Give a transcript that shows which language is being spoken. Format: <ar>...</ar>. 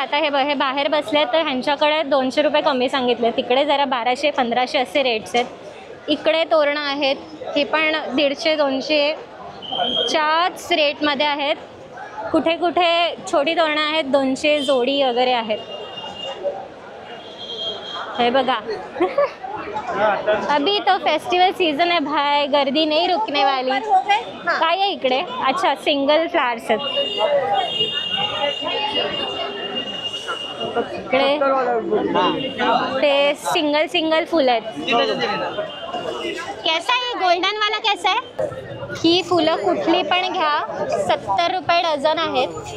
<mr>आता हे बाहेर बसले तर ह्यांच्याकडे 200 रुपये कमी सांगितले. तिकडे जरा 1200-1500 असे रेट्स आहेत. इकडे तोरणं आहेत, हे पण 150-200 च्याच रेटमध्ये आहेत. कुठे कुठे छोटी तोरणं आहेत, 200 जोडी वगैरे आहेत. हे बघा.</mr> <hi>अभी तो फेस्टिवल सीजन है भाई, गर्दी नहीं रुकने वाली.</hi> <mr>काय आहे इकडे? अच्छा, सिंगल फ्लावर्स आहेत इकडे. ते सिंगल फुल आहेत. कैसा आहे गोल्डन वाला? कैसा आहे? ही फुलं कुठली पण घ्या, 70 रुपये डझन आहेत.</mr>